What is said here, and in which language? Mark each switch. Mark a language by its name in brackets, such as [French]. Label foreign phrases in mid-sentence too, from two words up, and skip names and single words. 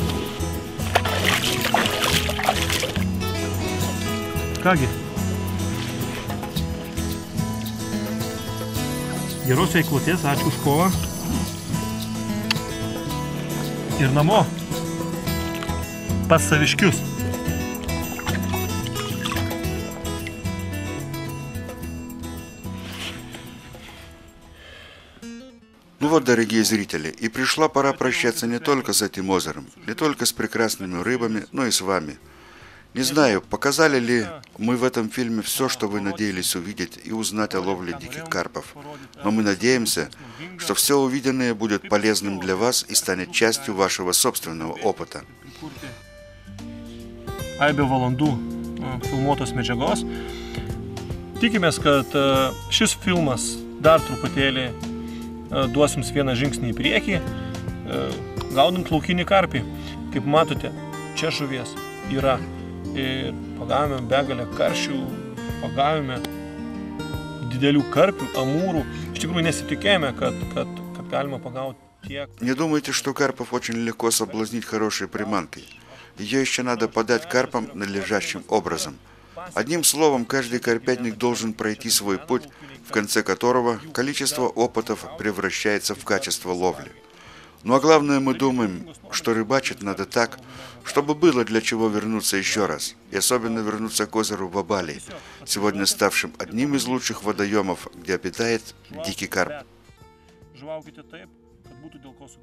[Lithuanian] Kągi, geros veiklotės, ačiū už kovą. Ir namo pas saviškius. [Russian] Ну вот, дорогие зрители, и пришла пора прощаться не только с этим озером, не только с прекрасными рыбами, но и с вами. Не знаю, показали ли мы в этом фильме все, что вы надеялись увидеть и узнать о ловле диких карпов. Но мы надеемся, что все увиденное будет полезным для вас и станет частью вашего собственного опыта. [Lithuanian] Aibė valandų filmuotos medžiagos. Tikimės, kad šis filmas dar truputėlį duos jums vieną žingsnį į priekį, gaudant laukinį karpį. Kaip matote, čia žuvies yra. Ir pagavome begalę karšių, pagavome didelių karpių, amūrų. Iš tikrųjų nesitikėjome, kad galima pagauti tiek. [Russian] Не думайте, что карпов очень легко соблазнить хорошей приманкой. Ее еще надо подать карпам надлежащим образом. Одним словом, каждый карпятник должен пройти свой путь, в конце которого количество опытов превращается в качество ловли. Ну а главное, мы думаем, что рыбачить надо так, чтобы было для чего вернуться еще раз, и особенно вернуться к озеру Вабали, сегодня ставшим одним из лучших водоемов, где обитает дикий карп.